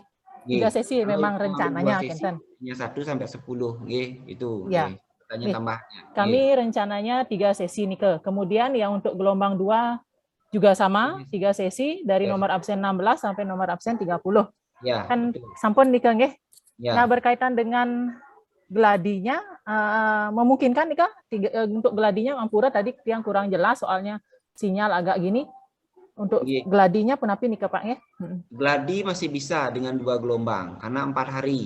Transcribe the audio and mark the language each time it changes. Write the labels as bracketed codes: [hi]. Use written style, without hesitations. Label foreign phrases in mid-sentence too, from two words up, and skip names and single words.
[id] 3 sesi memang rencananya Kenten. 1 sampai 10, nggih, itu. Ya. Tambahnya. Kami rencananya 3 sesi nih Kemudian yang untuk gelombang 2 juga sama, 3 sesi dari nomor absen 16 sampai nomor absen 30. Ya, kan sampun nih nggih. Ya. Nah, berkaitan dengan gladinya, memungkinkan nih untuk gladinya Ampura tadi yang kurang jelas soalnya sinyal agak gini. Untuk gladinya penapi nih Pak ya? Gladi masih bisa dengan 2 gelombang karena 4 hari.